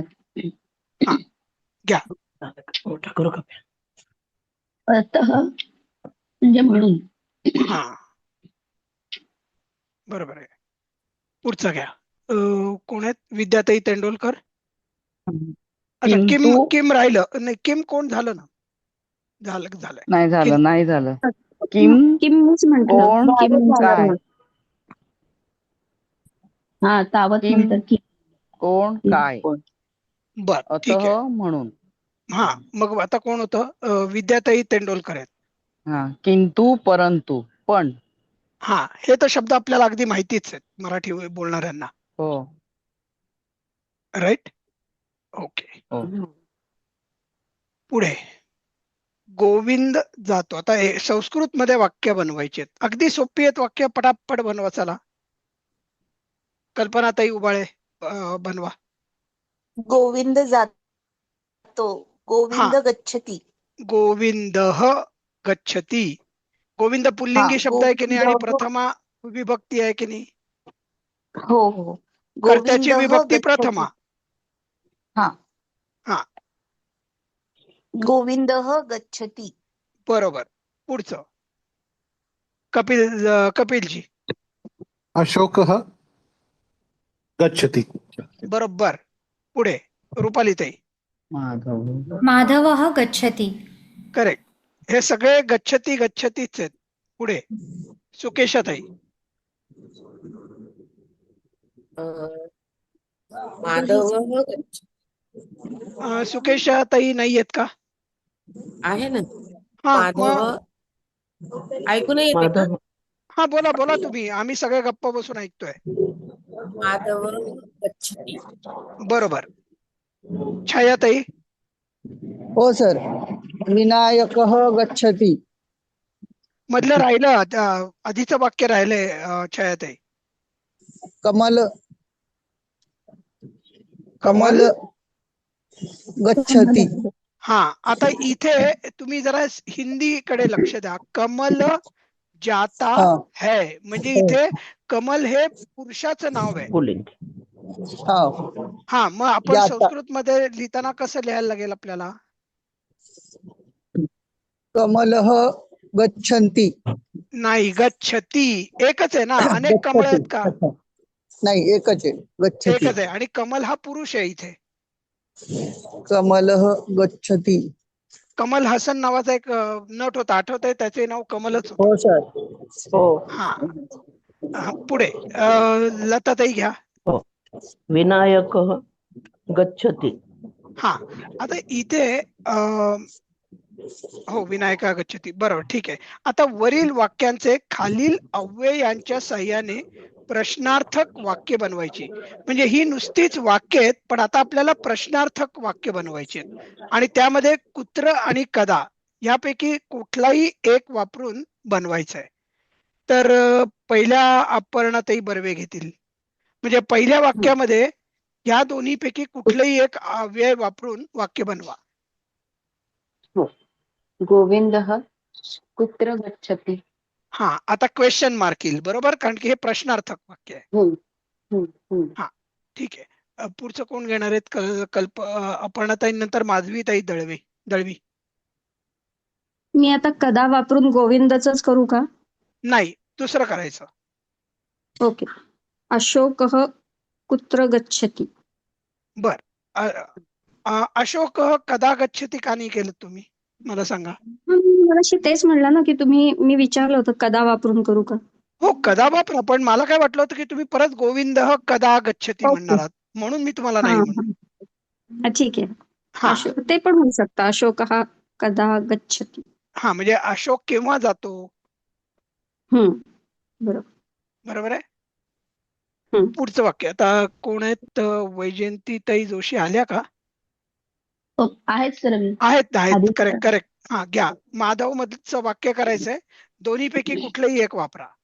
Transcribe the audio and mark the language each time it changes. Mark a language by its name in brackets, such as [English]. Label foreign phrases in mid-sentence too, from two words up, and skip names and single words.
[Marathi] हा, घ्या. मोठा करू का? अतः म्हणजे म्हणून. हा, बरोबर आहे. पुढचा घ्या. कोण आहेत? विद्याताई तेंडोलकर. अच्छा, किम किंतु किम राहिलं नाही. किम कोण झालं ना? झालंय. नाही किम. झालं, नाही झालं. किम किम किमच म्हटलं. कोण किम झालं काय. ना. हा, तावत किम नंतर की. कोण काय. बर, ठीक आहे. अतः म्हणून. हा, मग आता कोण होतं? विद्याताई तेंडोलकर आहेत. हा, किंतु परंतु पण. हा, हे तर शब्द आपल्याला अगदी माहितीच आहेत मराठी बोलणाऱ्यांना. हो. [English] Right. OK. [Marathi] हो. पुढे गोविंद जातो. आता हे संस्कृत मध्ये वाक्य बनवायचे आहेत. अगदी सोपी आहेत वाक्य, पटापट बनवा. चला, कल्पनाताई उबाळे बनवा. गोविंद जातो. गोविंद हा. गच्छति. [Sanskrit] गोविंदः गच्छति. [Marathi] गोविंद पुल्लिंगी शब्द आहे की नाही आणि प्रथमा विभक्ती आहे की नाही? हो हो. कर्त्याची गोविंदः विभक्ती गच्छति. प्रथमा. हा. हा, [Sanskrit] गोविंदः गच्छति. [Marathi] बरोबर. पुढचं कपिलजी. [Sanskrit] अशोकः गच्छति. [Marathi] बरोबर. पुढे रुपालीताई. माधव. [Sanskrit] माधवः गच्छति. [Marathi] करेक्ट. हे सगळे गच्छती गच्छतीच आहेत. पुढे सुकेशाताई. माधव सुकेशाताई नाही आहेत का? आहे ना. हा, माधव ऐकू नाही येते का? माधव हा, बोला बोला तुम्ही. आम्ही सगळे गप्पा बसून ऐकतोय. [Sanskrit] माधव गच्छति. [Marathi] बरोबर. छायाताई. हो सर. [Sanskrit] विनायकः गच्छति. [Marathi] मधलं राहिलं, आधीचं वाक्य राहिलंय छायाताई. [Sanskrit] कमल कमल गच्छति. [Marathi] हा, आता इथे तुम्ही जरा हिंदीकडे लक्ष द्या. कमल जाता हा. है म्हणजे इथे कमल हे पुरुषाचं नाव आहे. पुल्लिंग. हा. हा, मग आपण जाता. संस्कृत मध्ये लिहिताना कसं लिहायला लागेल आपल्याला? [Sanskrit] कमलः गच्छन्ति. [Marathi] नाही, गच्छती एकच आहे ना. अनेक कमळ आहेत का? नाही, एकच आहे. गच्छति. एकच आहे. आणि कमल हा पुरुष आहे इथे. [Sanskrit] कमलः गच्छति. [Marathi] कमल हसन नावाचा एक नट होता, आठवत आहे? त्याचे नाव कमलच होतं. हो सर. हो. हा. पुढे लताताई घ्या. [Sanskrit] विनायकः गच्छति. [Marathi] हा, आता इथे हो, [Sanskrit] विनायका गच्छति. [Marathi] बरोबर, ठीक आहे. आता वरील वाक्यांचे खालील अव्ययांच्या साह्याने प्रश्नार्थक वाक्य बनवायची. म्हणजे ही नुसतीच वाक्य आहेत, पण आता आपल्याला प्रश्नार्थक वाक्य बनवायचे आहेत. आणि त्यामध्ये कुत्र आणि कदा यापैकी कुठलाही एक वापरून बनवायचं आहे. तर पहिल्या अपर्णाताई बर्वे घेतील. म्हणजे पहिल्या वाक्यामध्ये या दोन्हीपैकी कुठलंही एक अव्यय वापरून वाक्य बनवा. [Sanskrit] गोविंदः कुत्र गच्छति. [Marathi] हा, आता [English] question mark [Marathi] येईल, बरोबर, कारण की हे प्रश्नार्थक वाक्य आहे. हा, ठीक आहे. पुढचं कोण घेणार आहेत? अपर्णाताई नंतर माधवीताई दळवी. मी आता कदा वापरून गोविंदच करू का? नाही, दुसरं करायचं. ओके. [Sanskrit] अशोकः कुत्र गच्छति. [Marathi] बर. [Sanskrit] अशोक कदा गच्छति [Marathi] का नाही केलं तुम्ही? मला सांगा. मगाशी तेच म्हणलं ना की मी विचारलं होतं कदा वापरून करू का? हो, कदा वापरा, पण मला काय वाटलं होतं की तुम्ही परत [Sanskrit] गोविंद कदा गच्छति [Marathi] ओके. म्हणणार आहात, म्हणून मी तुम्हाला हा, नाही म्हणलं. हा. ठीक आहे. हा ते पण होऊ शकतं. [Sanskrit] अशोकः कदा गच्छति. [Marathi] हा, म्हणजे अशोक केव्हा जातो? बरोबर. बरोबर आहे. हम्म. पुढचं वाक्य आता कोण आहेत? वैजयंतीताई जोशी आल्या का? आहेत सर मी. आहेत आहेत. आधी करेक्ट करेक्ट. हा, घ्या. माधव मधचं वाक्य करायचंय. दोन्हीपैकी कुठलंही एक वापरा.